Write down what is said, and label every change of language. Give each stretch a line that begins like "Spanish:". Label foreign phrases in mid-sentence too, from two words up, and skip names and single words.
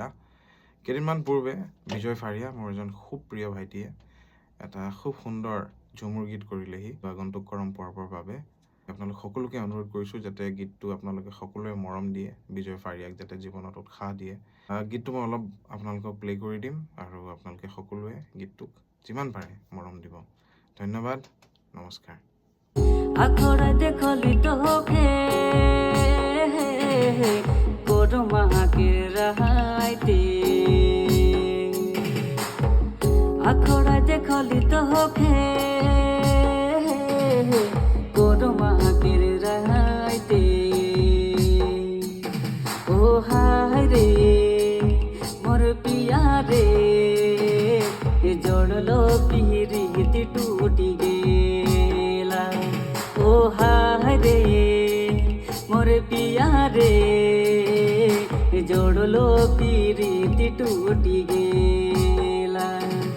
Assamese: কেইদিনমান পূৰ্বে বিজয় ফাৰিয়া, মোৰ এজন খুব প্ৰিয় ভাইটিয়ে এটা খুব সুন্দৰ ঝুমুৰ গীত কৰিলেহি আগন্তুক কৰম পৰ্বৰ বাবে। আপোনালোক সকলোকে অনুৰোধ কৰিছোঁ যাতে গীতটো আপোনালোকে সকলোৱে মৰম দিয়ে, বিজয় ফাৰিয়াক যাতে জীৱনত উৎসাহ দিয়ে। গীতটো মই অলপ আপোনালোকক প্লে কৰি দিম আৰু আপোনালোকে সকলোৱে গীতটোক যিমান পাৰে মৰম দিব। ধন্যবাদ, নমস্কাৰ।
Sadri: আখড়া দেখলি তোকে করো মাকে রাহাইতে আখড়া দেখলি তোকে করো মাকে রাহাইতে ও হায় রে মোর পিয়া রে জড়লো পিরিতি টুটি গেলা ও হায় রে মোর পিয়া রে জড়লো পিরিতি টুটি গেলা।